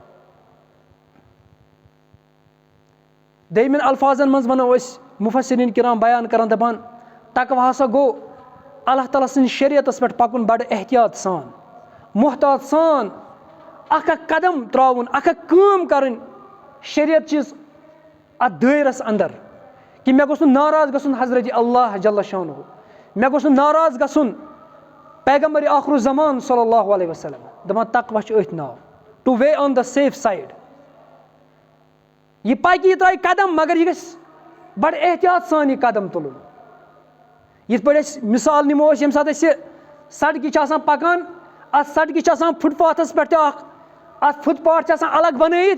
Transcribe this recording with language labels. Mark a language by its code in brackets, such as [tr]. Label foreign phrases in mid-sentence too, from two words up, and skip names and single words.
[ks] دوٚیمٮ۪ن الفاظن منٛز وَنو أسۍ مُفَسِریٖن کِرام بیان کران, دَپان تقوا ہسا گوٚو اللہ تعالیٰ سٕنٛدِس شریعتَس پٮ۪ٹھ پَکُن بَڑٕ احتیاط سان, محتاط سان, اکھ اکھ قدم ترٛاوُن, اکھ اکھ کٲم کَرٕنۍ شریعت چِس اَتھ دٲیرَس اندر کہِ مےٚ گوٚژھ نہٕ ناراض گژھُن حضرتِ اللہ [ar] جل شانہ, [ks] مےٚ گوٚژھ نہٕ ناراض گژھُن پیغمبرِ آخرُ زمان [ar] صلی اللہ علیہ وسلم. [ks] دَپان تقوا چھُ أتھۍ ناو, [en] to way on the safe side. [ks] یہِ پَکہِ, یہِ ترٛایہِ قدم, مگر یہِ گژھِ بَڑٕ احتیاط سان یہِ قدم تُلُن. یِتھ پٲٹھۍ أسۍ مِثال نِمو أسۍ ییٚمہِ ساتہٕ أسۍ سڑکہِ چھِ آسان پَکان, اَتھ سڑکہِ چھِ آسان فُٹ پاتھَس پٮ۪ٹھ تہِ اکھ, اَتھ فُٹ پاتھ چھِ آسان الگ بَنٲیِتھ.